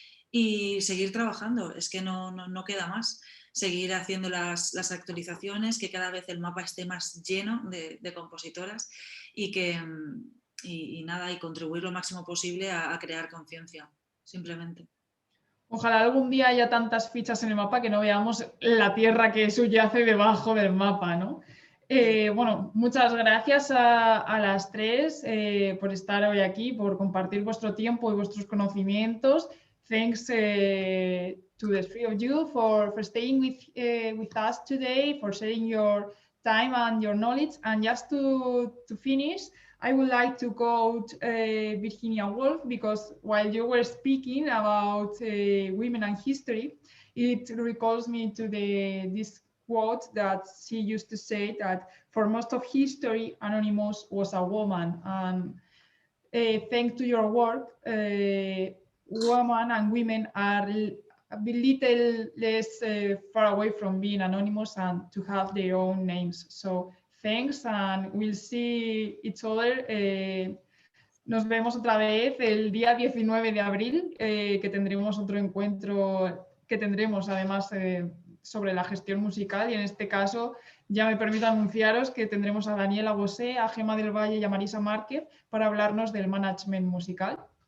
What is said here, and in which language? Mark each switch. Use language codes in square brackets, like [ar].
[es] Y seguir trabajando, es que no queda más. Seguir haciendo las actualizaciones, que cada vez el mapa esté más lleno de compositoras y nada, y contribuir lo máximo posible a crear conciencia, simplemente. Ojalá algún día haya tantas fichas en el mapa que no veamos la tierra que subyace debajo del mapa, ¿no? Bueno, muchas gracias a las tres por estar hoy aquí, por compartir vuestro tiempo y vuestros conocimientos. [en] Thanks to the three of you for staying with us today, for sharing your time and your knowledge. And just to finish, I would like to quote Virginia Woolf, because while you were speaking about women and history, it recalls me to this quote that she used to say, that for most of history, Anonymous was a woman. And thanks to your work, women and women are a little less far away from being anonymous and to have their own names. So thanks, and we'll see each other. [es] Nos vemos otra vez el día 19 de abril, que tendremos otro encuentro, que tendremos además sobre la gestión musical, y en este caso ya me permito anunciaros que tendremos a Daniela Bosé, a Gemma del Valle y a Marisa Márquez para hablarnos del management musical.